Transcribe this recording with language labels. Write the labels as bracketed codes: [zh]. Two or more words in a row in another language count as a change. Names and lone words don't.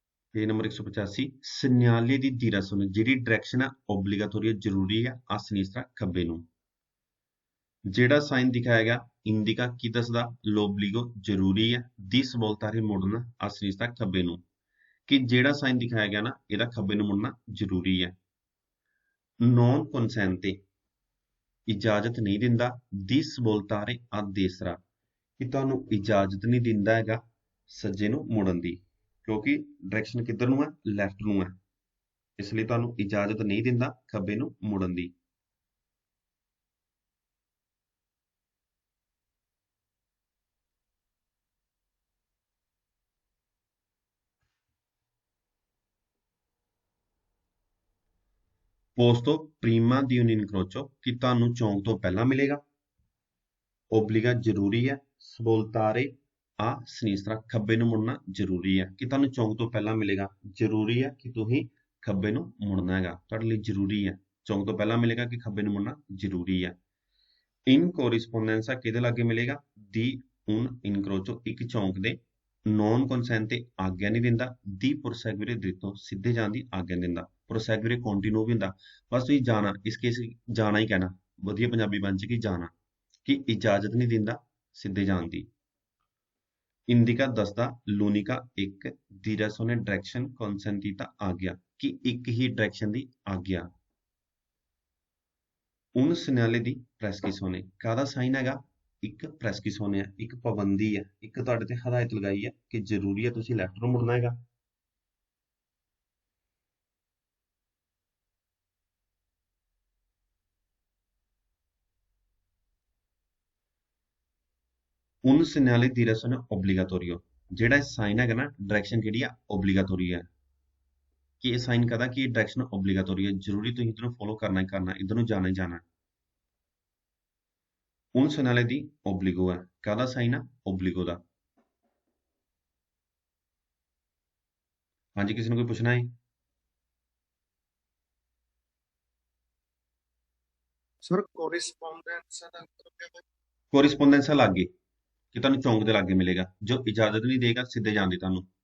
[pa] ਪੇਜ ਨੰਬਰ 185 [it] segnale di direzione [pa] ਜਿਹੜੀ ਡਾਇਰੈਕਸ਼ਨ ਹੈ ਓਬਲੀਗਾਟੋਰੀ ਜ਼ਰੂਰੀ ਹੈ ਆ sinistra ਖੱਬੇ ਨੂੰ ਜਿਹੜਾ ਸਾਈਨ ਦਿਖਾਇਆ ਗਿਆ ਇੰਡੀਕਾ ਕੀ ਦੱਸਦਾ l'obbligo ਜ਼ਰੂਰੀ ਹੈ [it] di svoltare [pa] ਮੁੜਨਾ ਆ sinistra ਖੱਬੇ ਨੂੰ ਕਿ ਜਿਹੜਾ ਸਾਈਨ ਦਿਖਾਇਆ ਗਿਆ ਨਾ ਇਹਦਾ ਖੱਬੇ ਨੂੰ ਮੁੜਨਾ ਜ਼ਰੂਰੀ ਹੈ [it] non consente [pa] ਇਜਾਜ਼ਤ ਨਹੀਂ ਦਿੰਦਾ [it] di svoltare a destra [pa] ਕਿ ਤੁਹਾਨੂੰ ਇਜਾਜ਼ਤ ਨਹੀਂ ਦਿੰਦਾ ਹੈਗਾ ਸੱਜੇ ਨੂੰ ਮੁੜਨ ਦੀ ਕਿਉਂਕਿ ਡਾਇਰੈਕਸ਼ਨ ਕਿੱਧਰ ਨੂੰ ਹੈ ਲੈਫਟ ਨੂੰ ਹੈ ਇਸ ਲਈ ਤੁਹਾਨੂੰ ਇਜਾਜ਼ਤ ਨਹੀਂ ਦਿੰਦਾ ਖੱਬੇ ਨੂੰ ਮੁੜਨ ਦੀ [it] posto prima di un incrocio [pa] ਕਿ ਤੁਹਾਨੂੰ ਚੌਂਕ ਤੋਂ ਪਹਿਲਾਂ ਮਿਲੇਗਾ obbliga ਜ਼ਰੂਰੀ ਹੈ [it] svoltare a sinistra [pa] ਖੱਬੇ ਨੂੰ ਮੁੜਨਾ ਜ਼ਰੂਰੀ ਹੈ ਕਿ ਤੁਹਾਨੂੰ ਚੌਂਕ ਤੋਂ ਪਹਿਲਾਂ ਮਿਲੇਗਾ ਜ਼ਰੂਰੀ ਹੈ ਕਿ ਤੁਸੀਂ ਖੱਬੇ ਨੂੰ ਮੁੜਨਾ ਹੈਗਾ ਤੁਹਾਡੇ ਲਈ ਜ਼ਰੂਰੀ ਹੈ ਚੌਂਕ ਤੋਂ ਪਹਿਲਾਂ ਮਿਲੇਗਾ ਕਿ ਖੱਬੇ ਨੂੰ ਮੁੜਨਾ ਜ਼ਰੂਰੀ ਹੈ [it] in corrispondenza [pa] ਕਿਹਦੇ ਲਾਗੇ ਮਿਲੇਗਾ [it] di un incrocio [pa] ਇੱਕ ਚੌਂਕ ਦੇ [it] non consente [pa] ਆਗਿਆ ਨਹੀਂ ਦਿੰਦਾ [it] di proseguire dritto [pa] ਸਿੱਧੇ ਜਾਣ ਦੀ ਆਗਿਆ ਨਹੀਂ ਦਿੰਦਾ proseguire continue ਵੀ ਹੁੰਦਾ ਬਸ ਤੁਸੀਂ ਜਾਣਾ ਇਸ ਕੇਸ ਜਾਣਾ ਹੀ ਕਹਿਣਾ ਵਧੀਆ ਪੰਜਾਬੀ ਬਣ ਚ ਕਿ ਜਾਣਾ ਕਿ ਇਜਾਜ਼ਤ ਨਹੀਂ ਦਿੰਦਾ ਸਿੱਧੇ ਜਾਣ ਦੀ ਇੰਡੀਕਾ ਦੱਸਦਾ ਲੂਨਿਕਾ ਇੱਕ direzione direction consentita ਆਗਿਆ ਕਿ ਇੱਕ ਹੀ ਡਾਇਰੈਕਸ਼ਨ ਦੀ ਆਗਿਆ [it] un segnale di prescrizione [pa] ਕਾਹਦਾ ਸਾਈਨ ਹੈਗਾ ਇੱਕ prescrizione ਹੈ ਇੱਕ ਪਾਬੰਦੀ ਹੈ ਇੱਕ ਤੁਹਾਡੇ ਤੇ ਹਦਾਇਤ ਲਗਾਈ ਹੈ ਕਿ ਜ਼ਰੂਰੀ ਹੈ ਤੁਸੀਂ ਲੈਫਟ ਨੂੰ ਮੁੜਨਾ ਹੈਗਾ [it] un segnale di direzione obbligatorio [pa] ਜਿਹੜਾ ਸਾਈਨ ਹੈਗਾ ਨਾ ਡਾਇਰੈਕਸ਼ਨ ਕਿਹੜੀ ਆ ਓਬਲੀਗਾਟੋਰੀ ਹੈ ਕਿ ਇਹ ਸਾਈਨ ਕਹਦਾ ਕਿ ਇਹ ਡਾਇਰੈਕਸ਼ਨ ਓਬਲੀਗਾਟੋਰੀ ਹੈ ਜ਼ਰੂਰੀ ਤੁਸੀਂ ਇਧਰ ਨੂੰ ਫੋਲੋ ਕਰਨਾ ਹੀ ਕਰਨਾ ਇਧਰ ਨੂੰ ਜਾਣਾ ਹੀ ਜਾਣਾ [it] un segnale di obbligo [pa] ਹੈ ਕਾਹਦਾ ਸਾਈਨ ਆ ਓਬਲੀਗੋ ਦਾ ਹਾਂਜੀ ਕਿਸੇ ਨੂੰ ਕੋਈ ਪੁੱਛਣਾ ਹੈ ਸਰ ਕੋਰਿਸਪੋਂਡੈਂਸ ਦਾ ਮਤਲਬ ਕੀ ਹੈ ਕੋਰਿਸਪੋਂਡੈਂਸ ਲਾਗੇ ਕਿ ਤੁਹਾਨੂੰ ਚੌਂਕ ਦੇ ਲਾਗੇ ਮਿਲੇਗਾ ਜੋ ਇਜਾਜ਼ਤ ਨਹੀਂ ਦੇਗਾ ਸਿੱਧੇ ਜਾਣ ਦੀ ਤੁਹਾਨੂੰ